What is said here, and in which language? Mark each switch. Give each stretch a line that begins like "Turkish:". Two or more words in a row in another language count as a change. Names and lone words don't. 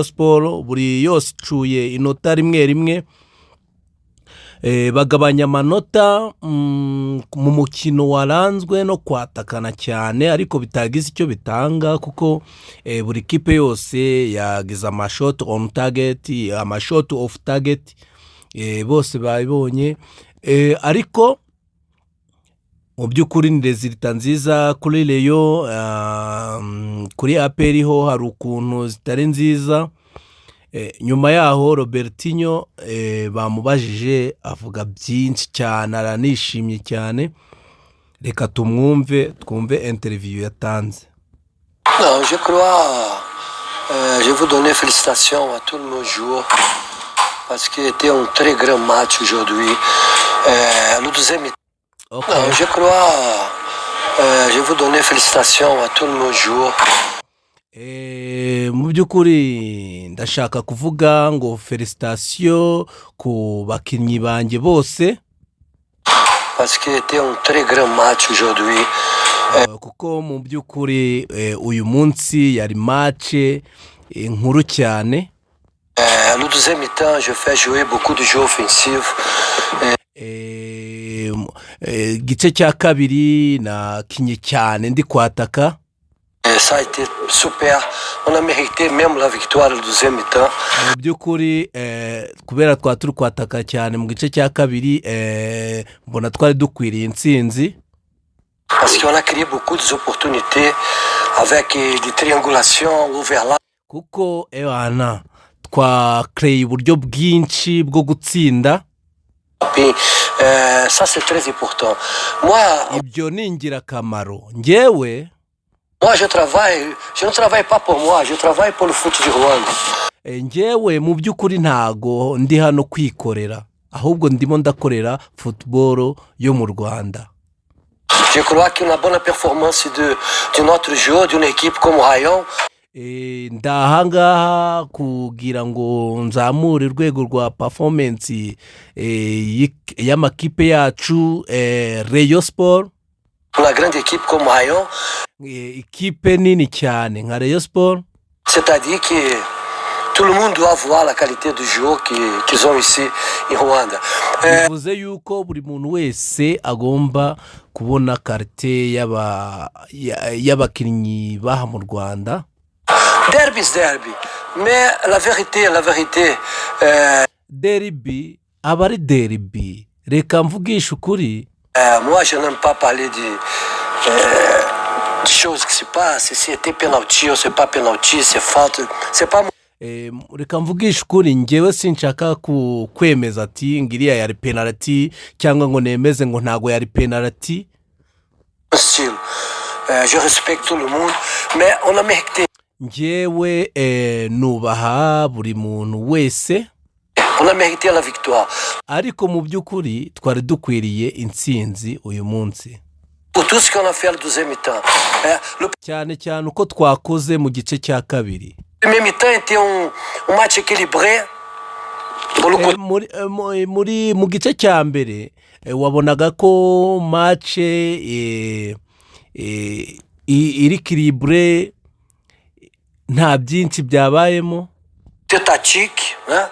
Kinyarwanda: Sport buri yose icuye inota rimwe bagabanya amanota mu mukino waranzwe no kwatakana cyane, ariko bitagize icyo bitanga kuko buri kipe yose yagize amashot
English: on target,
Kinyarwanda: amashot
English: off target,
Kinyarwanda: bose babibonye, ariko mu by'ukuri ni resulta nziza kuri Rayon. Kuri APR ho hari ukuntu zitari nziza. Nyuma yaho Robertinho bamubajije avuga byinshi cyane, aranishimye cyane, reka twumve interview yatanze.
French: Non, je crois, je vous donner félicitations à tous nos joueurs parce qu'il était un très grand match aujourd'hui. Le deuxième. Okay. Non, je crois, je vous donner félicitations à tous nos joueurs.
Kinyarwanda: Mu by'ukuri ndashaka kuvuga ngo felicitation ku bakinnyi banjye bose
French: parce qu'il était un très grand match aujourd'hui.
Kinyarwanda: Kuko mu by'ukuri uyu munsi yari match nkuru cyane.
French: Le deuxième temps, je fais jouer beaucoup de jeux offensifs.
Kinyarwanda: Gice cya kabiri nakinye cyane ndi kwataka.
French: Ça a été super. On a mérité même la victoire le deuxième temps.
Kinyarwanda: Mu by'ukuri kubera turi kwataka cyane mu gice cya kabiri, mbona twari dukwiriye intsinzi.
French: Parce qu'on a créé beaucoup d'opportunités avec des triangulations overlap.
Kinyarwanda: Kuko twakreye uburyo bwinshi bwo gutsinda.
French: Ça c'est très important. Moi,
Kinyarwanda: ibyo ni ingirakamaro. Njyewe
French: je ne travaille pas pour moi, je travaille pour le foot du Rwanda.
Kinyarwanda: Njyewe mu by'ukuri ntago ndi hano kwikorera, ahubwo ndimo ndakorera football yo mu Rwanda.
French: Je crois qu'une bonne performance de notre jeu, d'une équipe comme Rayon.
Kinyarwanda: Ndahangaha kugira ngo nzamure urwego rwa performance y'amakipe yacu, Rayon Sport.
French: Une grande équipe comme Rayon.
Kinyarwanda: Ikipe nini cyane nka Rayon Sport.
French: C'est-à-dire que tout le monde doit voir la qualité du jeu qu'ils ont ici en Rwanda.
Kinyarwanda: Bivuze yuko buri muntu wese agomba kubona qualité y'abakinnyi baha mu Rwanda.
English: Derby is derby.
French: Mais la vérité,
Kinyarwanda: derby abari derby. Reka mvugisha ukuri.
French: Moi, je n'aime pas parler de choses qui se passent. Si c'était penalty ou c'est pas penalty, c'est faute. C'est pas.
Kinyarwanda: Reka mvugisha ukuri, njyewe sinshaka kwemeza ati ngiriya yari penalty cyangwa ngo nemeze ngo ntago yari penalty.
French: Je respecte tout le monde, mais on a mérité.
Kinyarwanda: Njyewe nubaha buri muntu wese.
French: On a mérité la victoire.
Kinyarwanda: Ariko mu by'ukuri twari dukwiriye intsinzi uyu munsi.
French: Pour tout ce qu'on a fait le deuxième temps.
Kinyarwanda: Cyane uko twakoze mu gice cya kabiri.
French: Le premier temps était un match équilibré.
Kinyarwanda: Mu gice cya mbere wabonaga ko match iri équilibré, nta byinshi byabayemo.
French: Tactique, hein?